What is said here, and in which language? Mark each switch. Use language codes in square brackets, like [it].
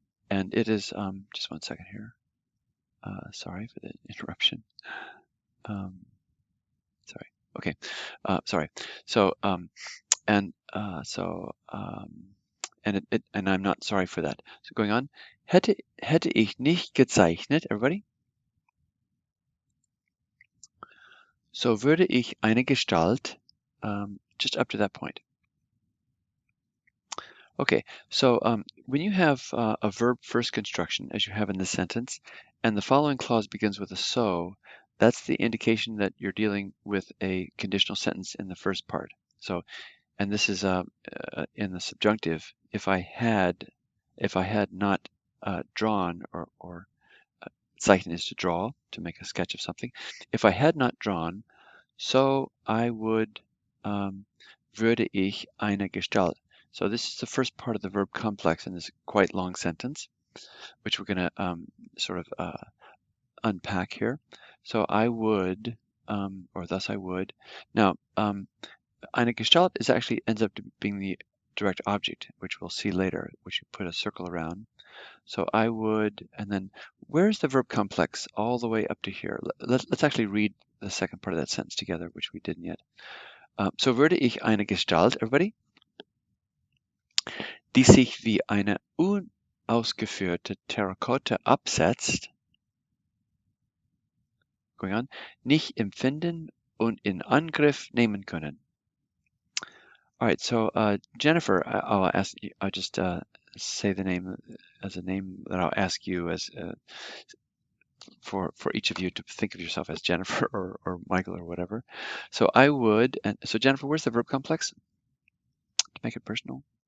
[en] And it is, just one second here. Sorry for the interruption. Sorry. Okay. Sorry. So, and I'm not sorry for that. So going on, [de] hätte ich nicht gezeichnet, [en] everybody? [de] So würde ich eine Gestalt, [en] just up to that point. Okay, so when you have a verb first construction, as you have in this sentence, and the following clause begins with a so, that's the indication that you're dealing with a conditional sentence in the first part. So, and this is in the subjunctive. If I had not drawn, or zeichnen is to draw, to make a sketch of something. If I had not drawn, so I would, [de] würde ich eine Gestalt. [en] So this is the first part of the verb complex in this quite long sentence, which we're going to sort of unpack here. So I would, or thus I would. Now, [de] eine Gestalt [en] is actually ends up being the direct object, which we'll see later, which you put a circle around. So I would, and then where's the verb complex all the way up to here? Let's actually read the second part of that sentence together, which we didn't yet. [de] So würde ich eine Gestalt, [en] everybody, [de] die sich wie eine unausgeführte Terrakotta absetzt, [en] going on, [de] nicht empfinden und in Angriff nehmen können. [en] All right, so Jennifer, I'll ask you, I'll just say the name as a name that I'll ask you as for each of you to think of yourself as Jennifer or Michael or whatever. So I would, and so Jennifer, where's the verb complex to make it personal?